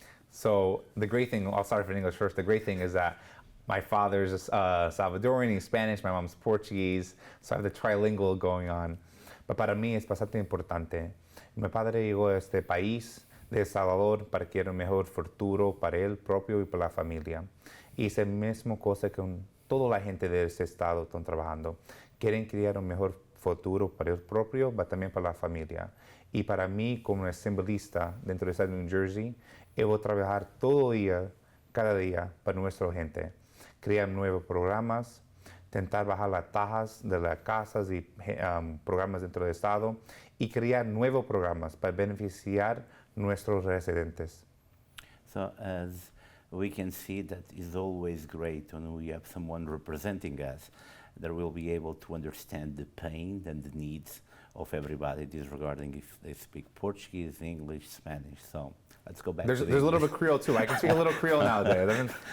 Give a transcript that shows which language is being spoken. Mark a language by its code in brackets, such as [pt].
[en] So the great thing, I'll start in English first. The great thing is that my father's Salvadorian, he's Spanish, my mom's Portuguese, so I have the trilingual going on. [es] But para mí es bastante importante. Mi padre llegó a este país de El Salvador para que era un mejor futuro para él propio y para la familia. Y es la misma cosa que toda la gente de este estado están trabajando. Quieren crear un mejor futuro para el propio, pero también para la familia. Y para mí, como asambleísta dentro del estado de New Jersey, yo voy a trabajar todo día, cada día, para nuestra gente. Crear nuevos programas, intentar bajar las tasas de las casas y programas dentro del estado y crear nuevos programas para beneficiar nuestros residentes. [en] So as we can see, that is always great when we have someone representing us that will be able to understand the pain and the needs of everybody, disregarding if they speak Portuguese, English, Spanish. So let's go back There's to a little bit of Creole too. I can speak a little Creole nowadays.